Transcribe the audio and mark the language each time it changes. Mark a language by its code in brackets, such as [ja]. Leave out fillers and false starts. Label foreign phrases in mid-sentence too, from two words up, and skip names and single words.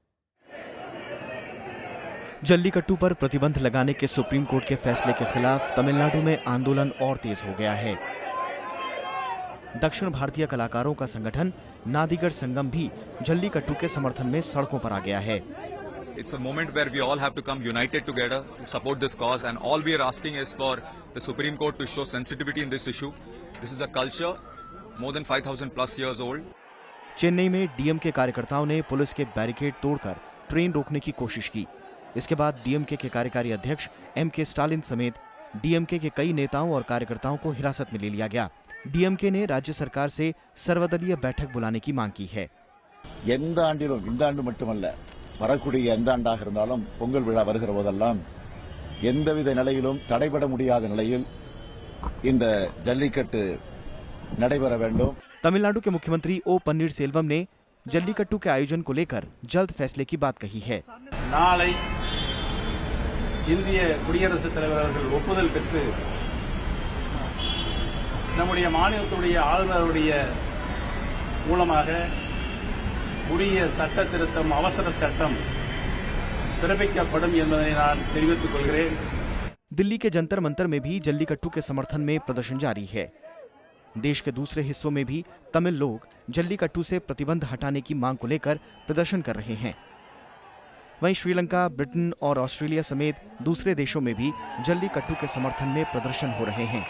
[hi] जल्लीकट्टू पर प्रतिबंध लगाने के सुप्रीम कोर्ट के फैसले के खिलाफ तमिलनाडु में आंदोलन और तेज हो गया है। दक्षिण भारतीय कलाकारों का संगठन नादिगढ़ संगम भी जल्लीकट्टू के समर्थन में सड़कों पर आ गया है। [en] It's a moment where we all have to come united together to support this cause, and all we are asking is for the Supreme Court to show sensitivity in this issue. This is a culture more than 5,000 plus years old. [hi] चेन्नई में DMK कार्यकर्ताओं ने पुलिस के बैरिकेड तोड़कर ट्रेन रोकने की कोशिश की। इसके बाद DMK के कार्यकारी अध्यक्ष MK स्टालिन समेत DMK के कई नेताओं और कार्यकर्ताओं को हिरासत में ले लिया गया। DMK ने राज्य सरकार से सर्वदलीय बैठक बुलाने की मांग की है। [ta] வரக்கூடிய எந்த ஆண்டாக இருந்தாலும் பொங்கல் விழா வருகிற போதெல்லாம் எந்தவித நிலையிலும் தடைபட முடியாத நிலையில் இந்த ஜல்லிக்கட்டு நடைபெற வேண்டும். [hi] तमिलनाडु के मुख्यमंत्री ओ पन्नीरसेल्वम ने जल्लीकट्टू के आयोजन को लेकर जल्द फैसले की बात कही है. [ta] நாளை இந்திய குடியரசுத் தலைவர் அவர்கள் ஒப்புதல் பெற்று நம்முடைய மாநிலத்துடைய ஆளுநருடைய மூலமாக உரிய சட்ட திருத்தம் அவசர சட்டம் பிறப்பிக்கப்படும் என்பதை நான் தெரிவித்துக் கொள்கிறேன். [hi] दिल्ली के जंतर मंतर में भी जल्लीकट्टू के समर्थन में प्रदर्शन जारी है. देश के दूसरे हिस्सों में भी तमिल लोग जल्लीकट्टू से प्रतिबंध हटाने की मांग को लेकर प्रदर्शन कर रहे हैं. वहीं श्रीलंका, ब्रिटेन और ऑस्ट्रेलिया समेत दूसरे देशों में भी जल्लीकट्टू के समर्थन में प्रदर्शन हो रहे हैं.